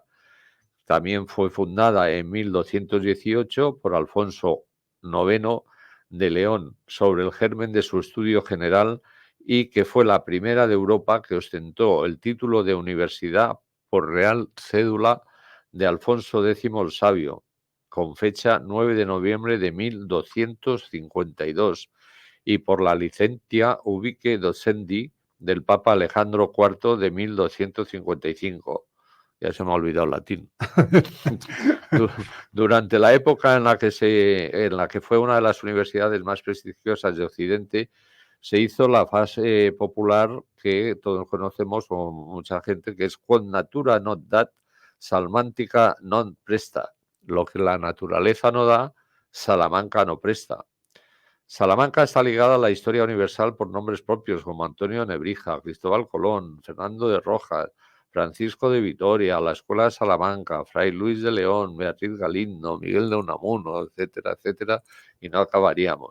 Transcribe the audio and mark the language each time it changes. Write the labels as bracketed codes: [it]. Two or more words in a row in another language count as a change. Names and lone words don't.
[es] También fue fundada en 1218 por Alfonso IX de León sobre el germen de su estudio general y que fue la primera de Europa que ostentó el título de universidad por real cédula de Alfonso X el Sabio, con fecha 9 de noviembre de 1252, y por la licencia [la] ubique docendi [es] del Papa Alejandro IV de 1255. Ya se me ha olvidado el latín. Durante la época en la que fue una de las universidades más prestigiosas de Occidente, se hizo la fase popular que todos conocemos, o mucha gente, que es [la] quod natura non dat, Salmántica non presta. [es] Lo que la naturaleza no da, Salamanca no presta. Salamanca está ligada a la historia universal por nombres propios como Antonio Nebrija, Cristóbal Colón, Fernando de Rojas, Francisco de Vitoria, la Escuela de Salamanca, Fray Luis de León, Beatriz Galindo, Miguel de Unamuno, etcétera, etcétera, y no acabaríamos.